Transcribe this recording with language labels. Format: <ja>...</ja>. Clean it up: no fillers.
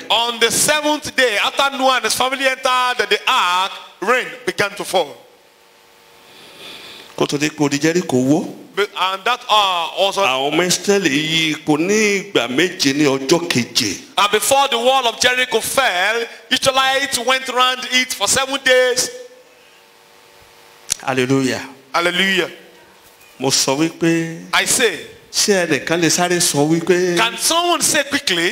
<en>On the 7th day, after Noah and his family entered the ark, rain began to fall.</en> <yo>Kó tó dé kó di Jẹ́ríkò wó.</yo> <en>And that also,</en> <yo>Àwọn ọmọ Ísírẹ́lì yí ipò ní ìgbà méje ní ọjọ́ keje.</yo> <en>and before the wall of Jericho fell, Israelites went around it for 7 days. Hallelujah. Hallelujah.</en> <yo>Mo sọ wípé</yo> <en>I say,</en> <yo>ṣé ẹnìkan lè sáré sọ wípé</yo> <en>can someone say quickly,</en>